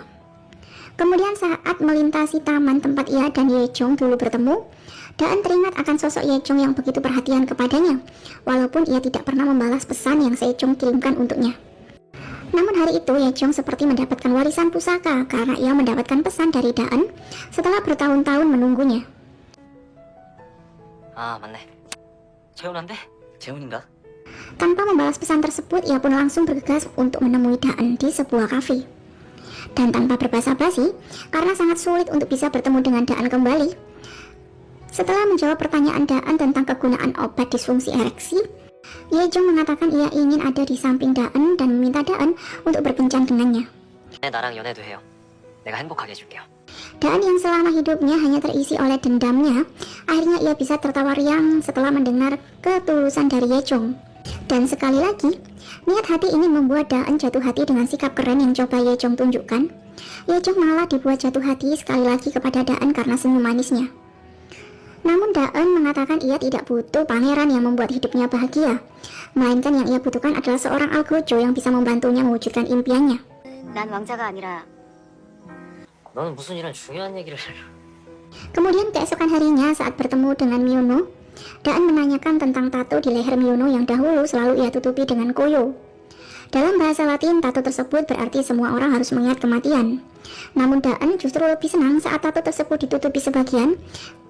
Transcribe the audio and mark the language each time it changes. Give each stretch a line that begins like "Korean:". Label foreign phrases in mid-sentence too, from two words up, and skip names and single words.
Indonesian: Kemudian saat melintasi taman tempat ia dan Yejong dulu bertemu, Daan teringat akan sosok Yejong yang begitu perhatian kepadanya, walaupun ia tidak pernah membalas pesan yang Yejong kirimkan untuknya. Namun hari itu Yejong seperti mendapatkan warisan pusaka karena ia mendapatkan pesan dari Daan setelah bertahun-tahun menunggunya.
Korean: 아 맞네 재훈한데? 재훈인가?
Indonesian: Tanpa membalas pesan tersebut, ia pun langsung bergegas untuk menemui Daan di sebuah kafe. Dan tanpa berbasa-basi, karena sangat sulit untuk bisa bertemu dengan Daan kembali, setelah menjawab pertanyaan Daan tentang kegunaan obat disfungsi ereksi, Yejong mengatakan ia ingin ada di samping Daan dan meminta Daan untuk berkencan dengannya.
Korean: 나랑 연애도 해요 내가 행복하게 해줄게요
Indonesian: Daan yang selama hidupnya hanya terisi oleh dendamnya, akhirnya ia bisa tertawa riang setelah mendengar ketulusan dari Yejong. Dan sekali lagi, niat hati ini membuat Daan jatuh hati dengan sikap keren yang coba Yejong tunjukkan. Yejong malah dibuat jatuh hati sekali lagi kepada Daan karena senyum manisnya. Namun Daan mengatakan ia tidak butuh pangeran yang membuat hidupnya bahagia, melainkan yang ia butuhkan adalah seorang algojo yang bisa membantunya mewujudkan impiannya.
Korean: 난 왕자가 아니라 너는 무슨 이런 중요한 얘기를
Indonesian: Kemudian keesokan harinya saat bertemu dengan Miono, Daan menanyakan tentang tato di leher Miono yang dahulu selalu ia tutupi dengan koyo. Dalam bahasa Latin, tato tersebut berarti semua orang harus mengingat kematian. Namun Daan justru lebih senang saat tato tersebut ditutupi sebagian.